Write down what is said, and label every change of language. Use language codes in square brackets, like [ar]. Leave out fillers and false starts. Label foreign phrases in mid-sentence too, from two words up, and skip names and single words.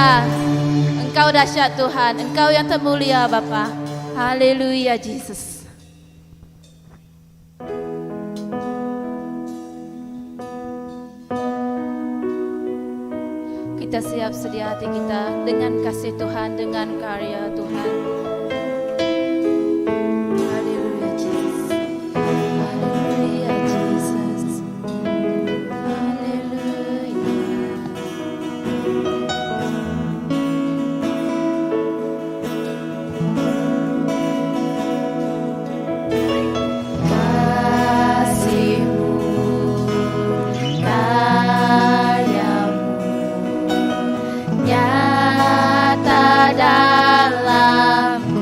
[id] Engkau dahsyat Tuhan, Engkau yang termulia Bapa. Haleluya Jesus. Kita siap sedia hati kita dengan kasih Tuhan, dengan karya Tuhan. Haleluya Jesus. Haleluya Jesus. Haleluya. Kasih-Mu, karya-Mu nyata dalam